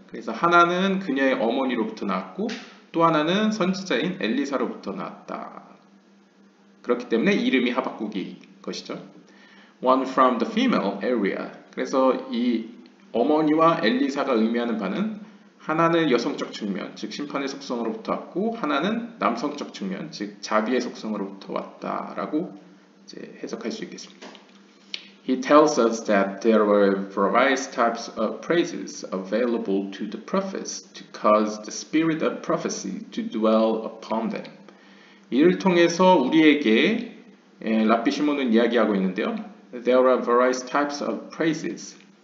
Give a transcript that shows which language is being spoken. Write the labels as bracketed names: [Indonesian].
[Korean] 그래서 하나는 그녀의 어머니로부터 나왔고 또 하나는 선지자인 엘리사로부터 나왔다. 그렇기 때문에 이름이 하박국이 것이죠. [English] One from the female area. [Korean] 그래서 이 어머니와 엘리사가 의미하는 바는 하나는 여성적 측면, 즉 심판의 속성으로부터 왔고 하나는 남성적 측면, 즉 자비의 속성으로부터 왔다라고 이제 해석할 수 있겠습니다. [English] He tells us that there were various types of praises available to the prophets to cause the spirit of prophecy to dwell upon them. [Korean] 이를 통해서 우리에게 랍비 시몬은 이야기하고 있는데요. [English] There are various types of praises.